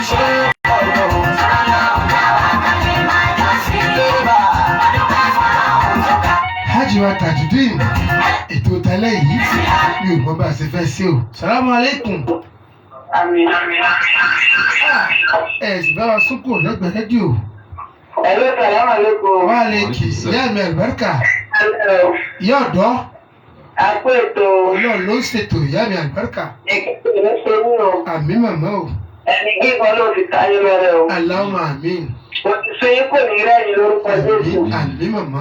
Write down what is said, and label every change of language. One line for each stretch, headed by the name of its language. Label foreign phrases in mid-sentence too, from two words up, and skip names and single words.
Yoruba: Hajj wa Tajudeen ètò tẹ́lẹ̀ yìí mi ò gbọ́ bá a ṣe fẹ́ ṣe o.
Arabic: السلام عليكم.
Yoruba: Àmín. Ẹ sì bá wa súnkù lẹ́gbẹ̀ẹ́ rédíò. Hello,
Arabic: السلام عليكم. وعليكم
Yoruba: ìyá mi àlùbáríkà. Ìyá ọ̀dọ́. Àpò ètò. Ọlọ́run ló ń ṣètò ìyá mi àlùbáríkà. Ìkíni ló ṣe ní o. Àmín màmá o. Ẹni gígan ló fi táyé lọ́rẹ́ o. Allahumma àmín. Mo ti ṣe yín kò ní rẹ́yìn lórúkọ Jésù. Àmín màmá.